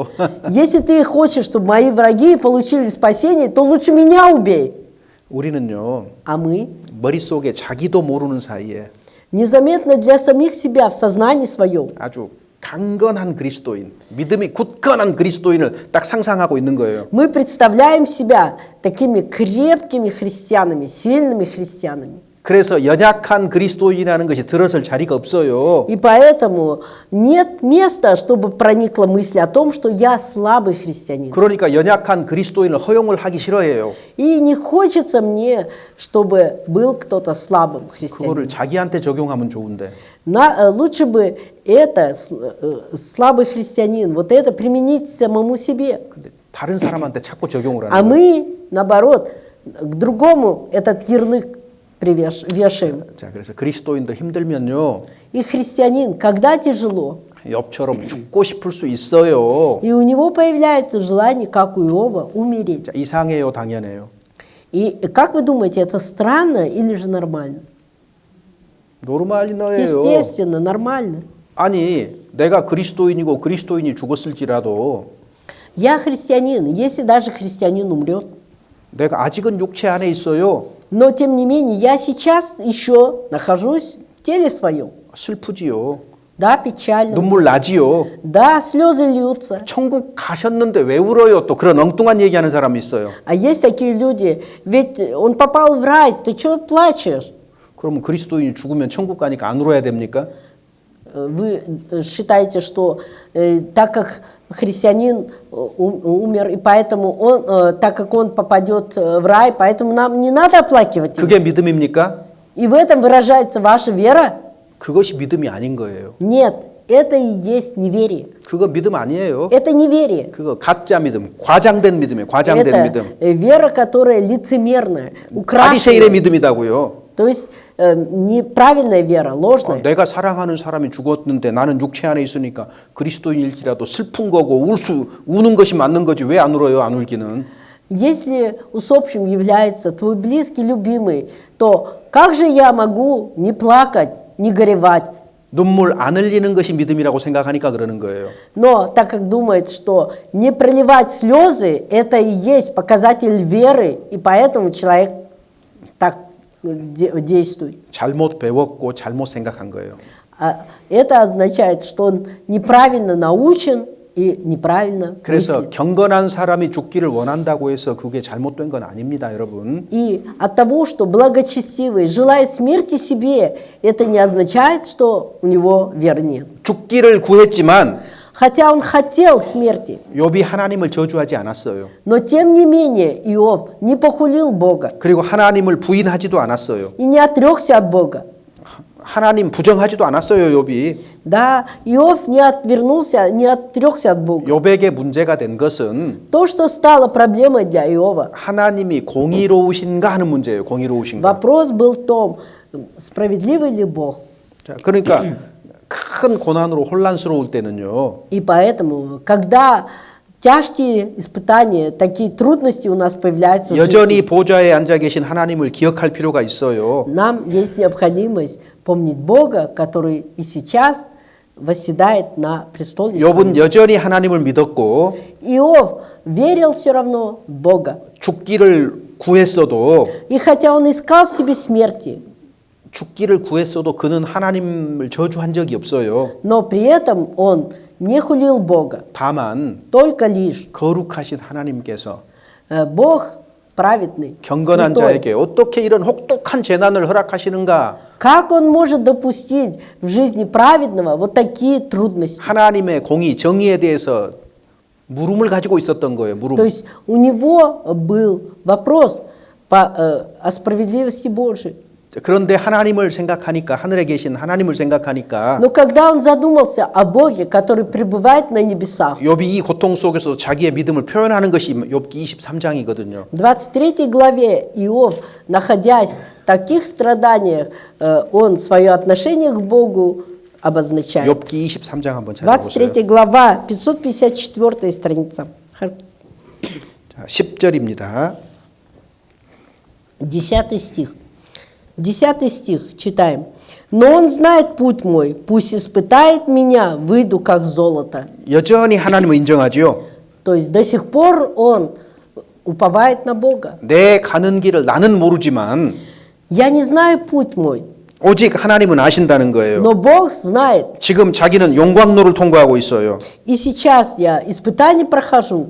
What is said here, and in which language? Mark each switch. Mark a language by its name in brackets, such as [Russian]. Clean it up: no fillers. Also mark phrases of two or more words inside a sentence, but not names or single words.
[Russian] Если ты хочешь, чтобы мои враги получили спасение, то лучше меня убей. [Korean] 우리는요. [Russian] А мы [Korean] 머릿속에 자기도 모르는 사이에 [Russian] незаметно для самих себя в сознании своем [Korean] 아주 강건한 그리스도인, 믿음이 굳건한 그리스도인을 딱 상상하고 있는 거예요. [Russian] мы представляем себя такими крепкими христианами, сильными христианами. [Korean] 그래서 연약한 그리스도인이라는 것이 들어설 자리가 없어요. [Russian] И поэтому нет места, чтобы проникла мысль о том, что я слабый христианин. [Korean] 그러니까 연약한 그리스도인을 허용을 하기 싫어해요. [Russian] И не хочется мне, чтобы был кто-то слабым христианином. [Korean] 그거를 자기한테 적용하면 좋은데. [Russian] Лучше бы это, слабый христианин, вот это применить самому себе. [Korean] 근데 다른 사람한테 자꾸 적용을 [Russian] А [Korean] 하는 거예요. [Russian] мы, наоборот, к другому этот ярлык вешаем. [Korean] 자, 그래서 그리스도인도 힘들면요. [Russian] И христианин, когда тяжело, [Korean] 욥처럼 죽고 싶을 수 있어요. [Russian] и у него появляется желание, как у Иова, умереть. [Korean] 자, 이상해요, 당연해요. [Russian] И как вы думаете, это странно или же нормально? [Korean] 노르말리너예요. [Russian] Естественно, нормально. [Korean] 아니, 내가 그리스도인이고 그리스도인이 죽었을지라도 [Russian] Я христианин, если даже христианин умрет, [Korean] 내가 아직은 육체 안에 있어요. [Russian] но тем не менее я сейчас еще нахожусь в теле своем. [Korean] 슬프지요. [Russian] Да, печально. [Korean] 눈물 나지요. [Russian] Да, слезы льются. [Korean] 천국 가셨는데 왜 울어요? 또 그런 엉뚱한 얘기하는 사람이 있어요. [Russian] А есть такие люди, ведь он попал в рай, ты чего плачешь? [Korean] 그러면 그리스도인이 죽으면 천국 가니까 안 울어야 됩니까? [Russian] Вы считаете, что так как христианин умер, и поэтому он, так как он попадет в рай, поэтому нам не надо оплакивать его? [Korean] 그게 믿음입니까? [Russian] И в этом выражается ваша вера? [Korean] 그것이 믿음이 아닌 거예요. [Russian] Нет, это и есть неверие. [Korean] 그거 믿음 아니에요. [Russian] Это неверие. [Korean] 그거 가짜 믿음, 과장된 믿음이에요. 과장된 [Russian] Это [Korean] 믿음. [Russian] вера, которая лицемерная, [Korean] 바리새인의 [Russian] украшенная. [Korean] 믿음이다고요. [Russian] То есть неправильная вера, ложная. [Korean] 내가 사랑하는 사람이 죽었는데 나는 육체 안에 있으니까 그리스도인일지라도 슬픈 거고 우는 것이 맞는 거지 왜 안 울어요? 안 울기는. [Russian] Если усопшим является твой близкий, любимый, то как же я могу не плакать, не горевать? [Korean] 눈물 안 흘리는 것이 믿음이라고 생각하니까 그러는 거예요. [Russian] Но так как думает, что не проливать слезы, это и есть показатель веры, и поэтому человек так действует. [Korean] 잘못 배웠고 잘못 생각한 거예요. [Russian] Это означает, что он неправильно научен и неправильно [Korean] 그래서 [Russian] мыслит. [Korean] 경건한 사람이 죽기를 원한다고 해서 그게 잘못된 건 아닙니다, 여러분. [Russian] И от того, что благочестивый желает смерти себе, это не означает, что у него веры нет. [Korean] 죽기를 구했지만 [Russian] Хотя он хотел смерти, [Korean] 욥이 하나님을 저주하지 않았어요. [Russian] но тем не менее Иов не похулил Бога [Korean] 그리고 하나님을 부인하지도 않았어요. [Russian] и не отрекся от Бога. [Korean] 하나님 부정하지도 않았어요, 욥이. [Russian] Да, Иов не отвернулся, не отрекся от Бога. [Korean] 욥에게 문제가 된 것은 [Russian] То, что стало проблемой для Иова, [Korean] 하나님이 공의로우신가 하는 문제예요. 공의로우신가. [Russian] вопрос был в том, справедливый ли Бог. [Korean] 자, 그러니까 큰 고난으로 혼란스러울 때는요. [Russian] И поэтому, когда тяжкие испытания, такие трудности у нас появляются в жизни, [Korean] 여전히 보좌에 앉아 계신 하나님을 기억할 필요가 있어요. [Russian] нам есть необходимость помнить Бога, который и сейчас восседает на престоле. [Korean] 욥은 여전히 하나님을 믿었고 [Russian] Иов верил все равно в Бога. [Korean] 죽기를 구했어도 [Russian] И хотя он искал себе смерти, [Korean] 그는 하나님을 저주한 적이 없어요. [Russian] но при этом он не хулил Бога. [Korean] 다만 [Russian] Только лишь [Korean] 거룩하신 하나님께서 [Russian] Бог праведный, [Korean] 경건한 [Russian] святой. [Korean] 자에게 어떻게 이런 혹독한 재난을 허락하시는가? [Russian] Как он может допустить в жизни праведного вот такие трудности? [Korean] 하나님의 공의, 정의에 대해서 물음을 가지고 있었던 거예요. [Russian] То [Korean] 물음. [Russian] есть у него был вопрос о справедливости Божией. [Korean] 그런데 하나님을 생각하니까 하늘에 계신 하나님을 생각하니까 [Russian] Но когда он задумался о Боге, который пребывает на небесах, [Korean] 욥이 이 고통 속에서 자기의 믿음을 표현하는 것이 욥기 23장이거든요. [Russian] в 23 главе Иов, находясь в таких страданиях, он свое отношение к Богу обозначает. [Korean] 욥기 23장 한번 찾아보세요. [Russian] 23 глава, 554 страница. [Korean] 자, 10절입니다. [Russian] 10 стих. 10 стих читаем. «Но он знает путь мой, пусть испытает меня, выйду как золото». [Korean] 여전히 하나님을 인정하죠. [Russian] То есть до сих пор он уповает на Бога. [Korean] 내 가는 길을 나는 모르지만 [Russian] Я не знаю путь мой, [Korean] 오직 하나님은 아신다는 거예요. [Russian] но Бог знает. [Korean] 지금 자기는 용광로를 통과하고 있어요. [Russian] И сейчас я испытание прохожу.